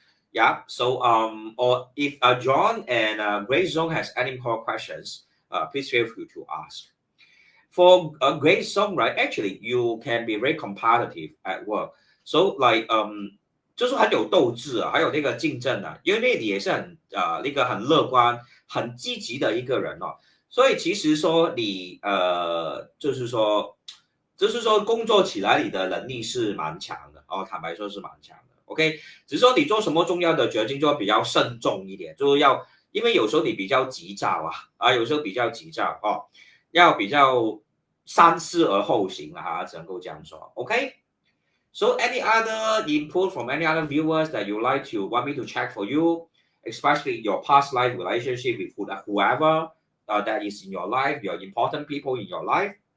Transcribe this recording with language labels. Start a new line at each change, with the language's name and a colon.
English: Yeah, so or if John and Grace Zone has any more questions, please feel free to ask. For a great song, right? Actually, you can be very competitive at work. So like
Chinese: 就是很有斗志啊，还有那个竞争啊，因为你也是很那个很乐观、很积极的一个人哦。所以其实说你就是说工作起来你的能力是蛮强的哦，坦白说是蛮强的。 OK，只是说你做什么重要的决定就要比较慎重一点，就是要因为有时候你比较急躁有时候比较急躁要比较三思而后行只能够这样说。 OK。
English: So any other input from any other viewers that you like to want me to check for you, especially your past life relationship with whoever that is in your life, your important people in your life?